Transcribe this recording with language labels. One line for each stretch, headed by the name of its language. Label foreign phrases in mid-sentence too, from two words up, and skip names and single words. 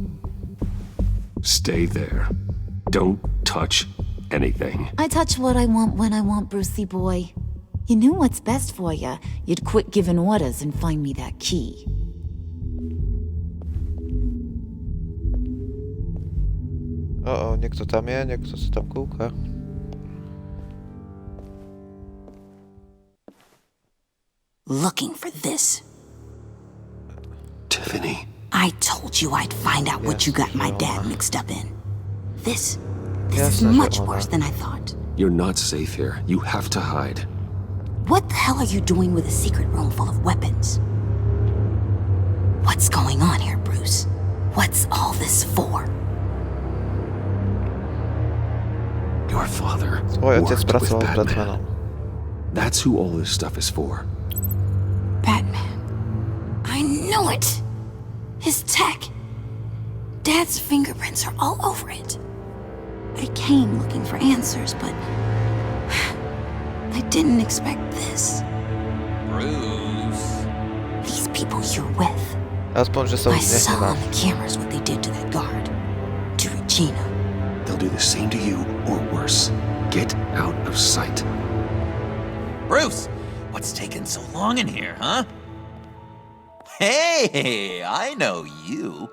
English: Stay there. Don't touch anything. I touch what I want when I want, Brucey boy. You knew what's best for you. You'd quit giving orders and find me that key.
Slovak: Niekto tam je, niekto sa tam kúka.
English: Looking for this. Tiffany. I told you I'd find out what you got my dad mixed up in. This is much worse than I thought. You're not safe here. You have to hide. What the hell are you doing with a secret room full of weapons? What's going on here, Bruce? What's all this for? Your father
Slovak: Tvoj otec
English: worked with
Slovak: pracoval s
English: Batman.
Slovak: Batmanom.
English: That's who all this stuff is for. Batman. I knew it! His tech. Dad's fingerprints are all over it. I came looking for answers, but I didn't expect this. Bruce. These people you're with.
Slovak: Aspoň, že sa
English: I
Slovak: už
English: saw
Slovak: nehnevá.
English: on the cameras what they did to that guard. To Regina. They'll do the same to you, or worse. Get out of sight. Bruce, what's taking so long in here, huh? Hey, I know you.